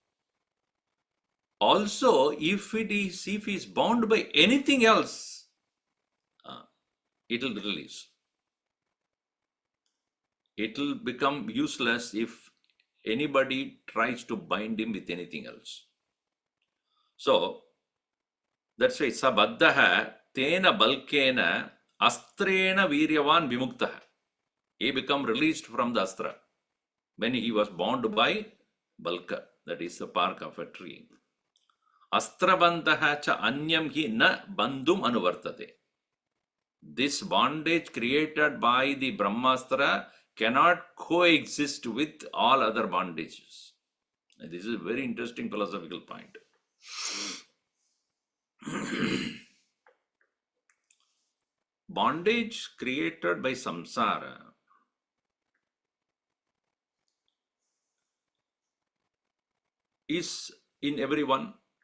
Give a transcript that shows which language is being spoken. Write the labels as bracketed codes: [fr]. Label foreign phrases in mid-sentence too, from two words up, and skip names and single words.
[en] Also, if he is bound by anything else, it will release. It will become useless if anybody tries to bind him with anything else. So, that's why [sa] स बद्धः तेन वल्केन अस्त्रेण वीर्यवान् विमुक्तः. [en] He become released from the astra when he was bound by balka, that is the bark of a tree. [sa] अस्त्रबन्धः च अन्यं हि न बन्धम् अनुवर्तते. [en] This bondage created by the Brahmastra cannot coexist with all other bondages. And this is a very interesting philosophical point. Bondage created by samsara is in everyone.